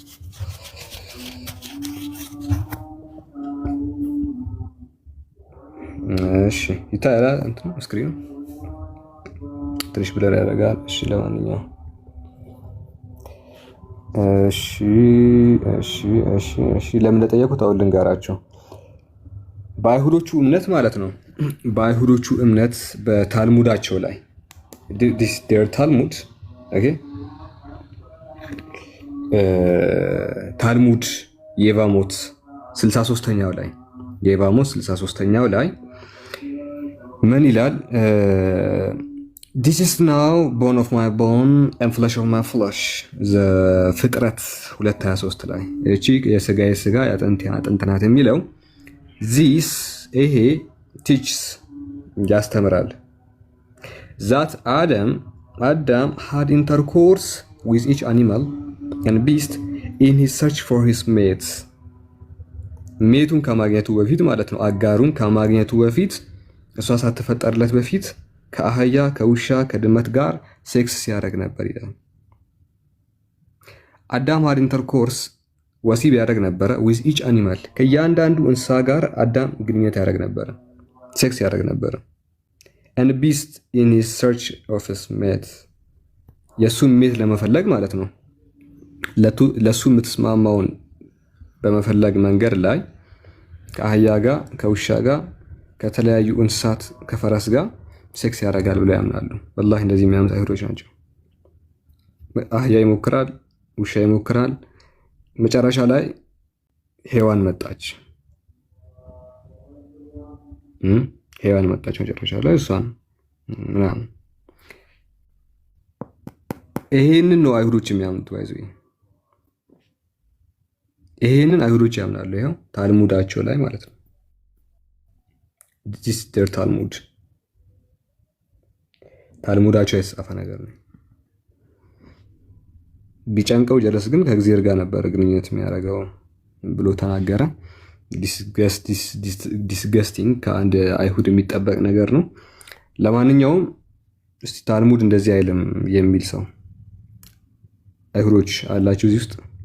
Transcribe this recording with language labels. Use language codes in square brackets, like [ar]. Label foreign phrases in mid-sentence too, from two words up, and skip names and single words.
[am] እሺ ይታያል እንትን ስክሪኑ ትንሽ ብለር ያደርጋል። እሺ ለማንኛውም እሺ ለምን እንደጠየቁት አሁን ልንገራቸው። በአይሁዶቹ እምነት ማለት ነው። በአይሁዶቹ እምነት በታልሙዳቸው ላይ [en] this their [am] ታልሙድ ኦኬ ታልሙድ የቫሞት 63ኛው ላይ የቫሞት 63ኛው ላይ ምን ይላል? [en] this is now bone of my bone and flesh of my flesh ዘፍጥረት 2:23 [am] ላይ እቺ የሥጋዬ ሥጋ የአጥንቴ ናት የሚለው this ይሄ teaches ያስተምራል [en] that Adam had intercourse with each animal and beast in his search for his mates [am] ሜቱን ከማግኘቱ በፊት ማለት ነው። አጋሩን ከማግኘቱ በፊት እሷ ሳትፈጠርለት በፊት ከአህያ ከውሻ ከድመት ጋር ሴክስ ሲያደርግ ነበር ይላል። አዳም [en] had intercourse [am] ወሲብ ያደርግ ነበረ [en] with each animal [am] ከእያንዳንዱ እንስሳ ጋር አዳም ግንኙነት ያደርግ ነበረ፣ ሴክስ ያደርግ ነበረ። [en] and beast in his search of his mate [am] የሱን ሜት ለመፈለግ ማለት ነው። ለሱ የምትስማማውን በመፈለግ መንገድ ላይ ከአህያ ጋር ከውሻ ጋር ከተለያዩ እንስሳት ከፈረስ ጋር ሴክስ ያደርጋል ብለው ያምናሉ። ወላሂ እንደዚህ የሚያምኑ አይሁዶች ናቸው። አህያ ይሞክራል፣ ውሻ ይሞክራል። መጨረሻ ላይ ሔዋን መጣች። መጨረሻ ላይ እሷን ምናምን ይሄንን ነው አይሁዶች የሚያምኑት። ባይዘው ይሄንን አይሁዶች ያምናሉ። ይሄው ታልሙዳቸው ላይ ማለት ነው። [en] this their [am] ታልሙዳቸው የተጻፈ ነገር ነው። ቢጨንቀው ጀለስ ግን ከእግዚአብሔር ጋር ነበር ግንኙነት የሚያደርገው ብሎ ተናገረ። ዲስገስቲንግ ከአንድ አይሁድ የሚጠበቅ ነገር ነው። ለማንኛውም እስቲ ታልሙድ እንደዚህ አይልም የሚል ሰው አይሁዶች አላችሁ እዚህ ውስጥ?